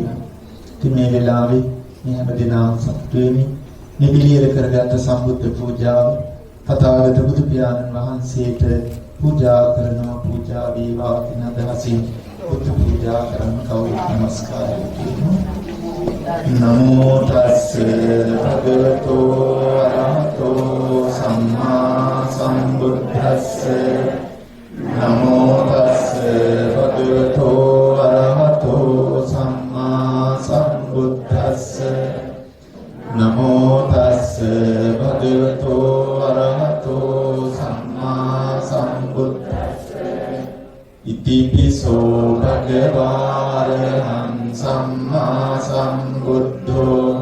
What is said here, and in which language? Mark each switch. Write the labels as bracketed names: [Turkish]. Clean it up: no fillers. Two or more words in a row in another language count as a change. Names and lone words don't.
[Sinhala] ඉතින් මේ වෙලාවේ මේ හැම දිනම සතුටු වෙමි. නිබිලියර කරගත් සම්බුද්ධ පූජාව තථාගත බුදු පියාණන් වහන්සේට පූජා කරනවා. පූජා වේවා කියන අදහසින් බුදු පූජා කරන කවුරුත් නමස්කාරය කියනවා. [Pali] නමෝ තස්ස භගවතෝ අරහතෝ සම්මා සම්බුද්දස්ස නමෝ තස්ස භගවතෝ අරහතෝ සම්මා සම්බුද්දස්ස නමෝ තස්ස භගවතෝ අරහතෝ සම්මා සම්බුද්දස්ස ඉතිපිසෝ භගවාරහං සම්මා සම්බුද්ධෝ